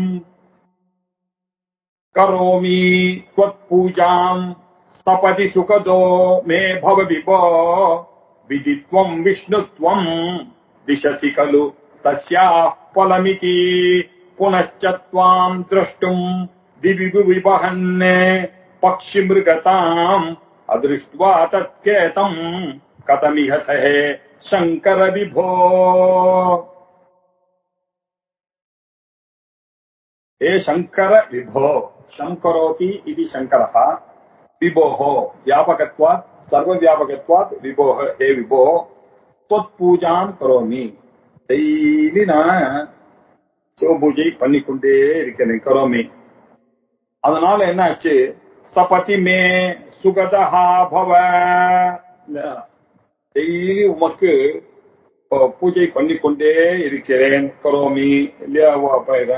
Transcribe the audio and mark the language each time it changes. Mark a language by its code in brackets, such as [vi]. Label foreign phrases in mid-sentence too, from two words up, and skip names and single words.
[sa] करोमि त्वत् पूजाम् सपदि सुखदो मे भव विभो विधित्वम् विष्णुत्वम् दिशसि खलु तस्याः फलमिति पुनश्चत्वाम् द्रष्टुम् दिवि विपहन्ने पक्षि मृगताम् अदृष्ट्वा तत्खेदम् कथमिह सहे शङ्कर विभो. हे शंकर विभो, शंकरोति इति शंकरः, विभोः व्यापकत्वात् सर्वव्यापकत्वात् विभोः, हे विभो त्वत्पूजां करोमि. [ta] டெய்லி நான் சிவபூஜை பண்ணிக்கொண்டே இருக்கிறேன், கரோமி. அதனால என்ன ஆச்சு, [sa] सपदि मे सुखदः भव, [ta] டெய்லி உமக்கு பூஜை பண்ணிக்கொண்டே இருக்கிறேன், கரோமி இல்லையா?